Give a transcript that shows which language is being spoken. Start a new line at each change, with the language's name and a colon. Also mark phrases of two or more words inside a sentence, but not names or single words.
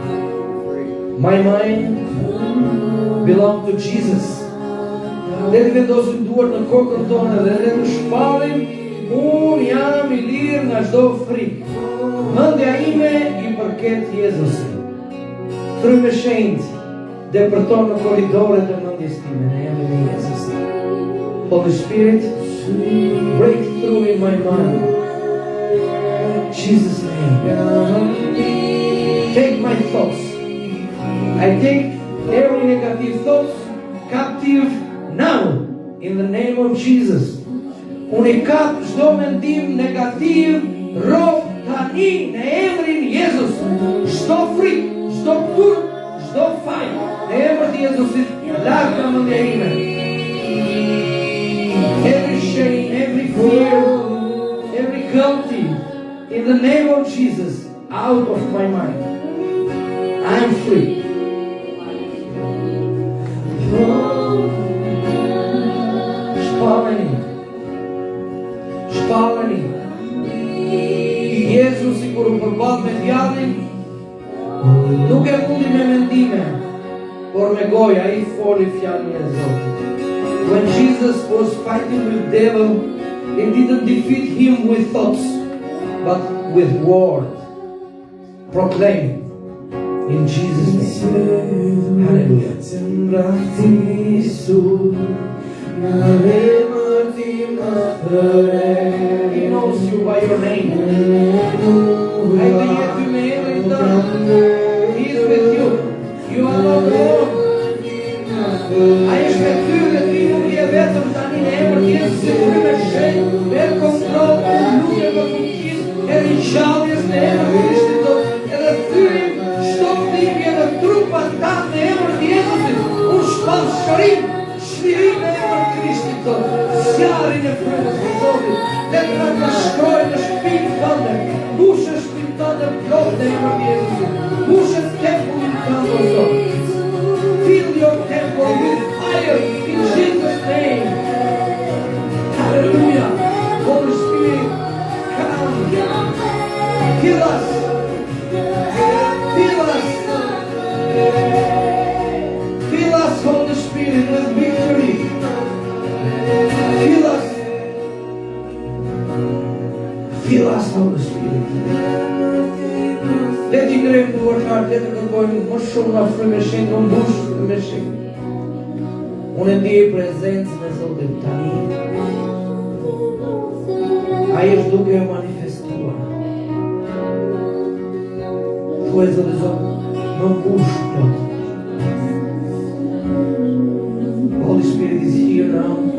English: My mind belongs to Jesus.
Albanian: Le të vendosim duart në kokën tonë dhe le të shpalim, unë jam I lirë nga çdo frikë. Mendja ime I përket Jezusit. Frymë e shenjtë depërton në korridoret e mendjes time në emrin e Jezusit.
English: Holy Spirit, break through in my mind. Jesus' name. Take my thoughts. I take every negative thoughts captive now in the name of Jesus.
Albanian: Unë I kap çdo mendim negativ rob tani në emrin e Jezus. Çdo frikë, çdo turp, çdo faj në emrin e Jezusit larg nga mendja ime.
English: Every shame, every fear, every guilty, in the name of Jesus, out of my mind. I am free.
Albanian: Shpalleni. Jezusi kur u përball me djallin, nuk e mundi me mendime, por me goja I foli fjalën e Zotit.
English: When Jesus was fighting with the devil, He didn't defeat him with thoughts, but with word. Proclaim in Jesus' name. Hallelujah. He knows you by your name. He is with you. You are not alone.
Albanian: Ai është me ty dhe ti nuk je vetëm tani në emër të Jezusit si frymë e shenjtë, merr kontroll nuk e më fuqisë e ringjalljes në emër të Krishtit edhe thyrim çdo dhimbje në trupat tanë në emër të Jezusit. Unë shpall shërim në emër të Krishtit zjarrin e frymës së Zotit. Le të na shkojë në shtëpinë tënde, mbushë shtëpinë tënde plot në emër të Jezusit. Mbushë tempullin tënd o Zot.
English: Fill your temple with fire in Jesus' name. Hallelujah. Holy Spirit, come. Fill us. Fill us. Fill us, Holy Spirit, with victory. Fill us. Fill us, Holy Spirit.
Albanian: Le ti ngrejmë duart lartë, le të kërkojmë më shumë nga frymë e shenjtë, më mbush frymë e shenjtë. Unë ndjej prezencën e Zotit tani. Ai është duke e manifestuar. Thuaj Zotit, Zot, më mbush plot.
English: Holy Spirit is here now.